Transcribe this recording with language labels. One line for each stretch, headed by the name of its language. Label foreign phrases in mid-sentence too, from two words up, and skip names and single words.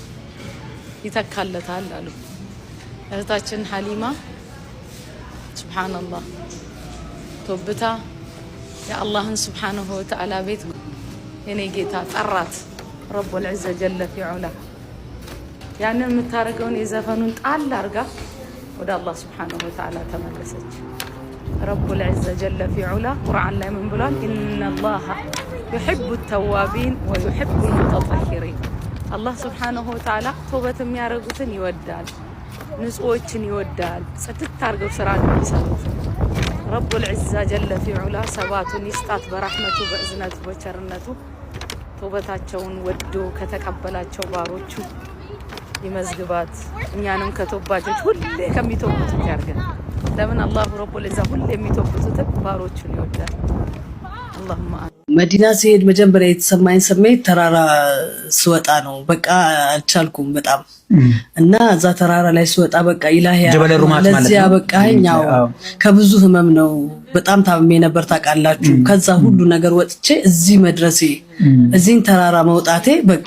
Amharic: ይተካለታል አሉ እህታችን ሐሊማ ሱብሃንአላህ ተውብታ የአላህን
Arabic: سبحانه وتعالى
Amharic: ቤት የኔ ጌታ ጠራት
Arabic: رب العزة جل في علا
Amharic: ያንን የምታረገውን የዘፈኑን ጣል አርጋ ወደ አላህ
Arabic: سبحانه وتعالى
Amharic: ተመለሰች
Arabic: رب العزة جل في علا
Amharic: ቁርአን ላይ ምን ብሏል ኢነላህ
Arabic: يحب التوابين ويحب المتطهرين الله سبحانه وتعالى توبة
Amharic: የሚያረጉትን ይወዳል ንጹዎችን ይወዳል ጽድት አርገው ስራን የሚሰሩት
Arabic: رب العزة جل في علا
Amharic: ሰባቱን ይስጣት በረህመቱ በእዝነቱ በቸርነቱ توبታቸውን ወዶ ከተቀበላቸው ባሮቹ ይመዝግባት እኛንም ከተወባጆች ሁሌ ከሚተውቡት ያርገን ለምን አላህ
Arabic: رب العزة
Amharic: ሁሌ የሚተውቡት ባሮቹን ይወዳል اللهم መዲና ሲሄድ መጀመሪያ የተሰማኝ ስሜት ተራራ ስወጣ ነው በቃ አልቻልኩም በጣም እና እዛ ተራራ ላይ ስወጣ በቃ ኢላሂ ለዚህ ያበቃኛው ከብዙ ህመም ነው በጣም ታምሜ ነበር ታውቃላችሁ ከዛ ሁሉ ነገር ወጥቼ እዚህ መድረሴ እዚህን ተራራ መውጣቴ በቃ